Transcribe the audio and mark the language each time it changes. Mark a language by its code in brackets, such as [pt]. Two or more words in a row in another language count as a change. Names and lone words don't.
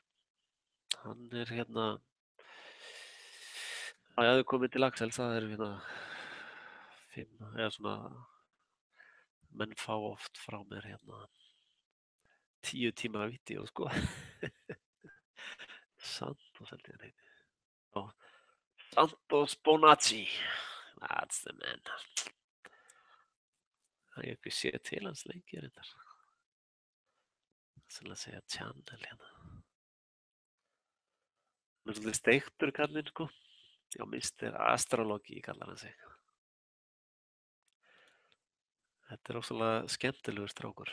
[is] Hann er hérna, ég hafði komið til Axels, það er hérna 5, eða svona, menn fá oft frá mér hérna 10 tíma vídeó, sko. Santos held ég hann heiti. Santos Bonacci. [en] That's the man. [is] Það er ekki séð til hans lengi reyndar. Sennilega að segja Channel hérna. Hann er svolítið steiktur kallinn, sko. Já, Mr. Astrology kallar hann sig. Þetta er ósvöldlega skemmtilegur strákur.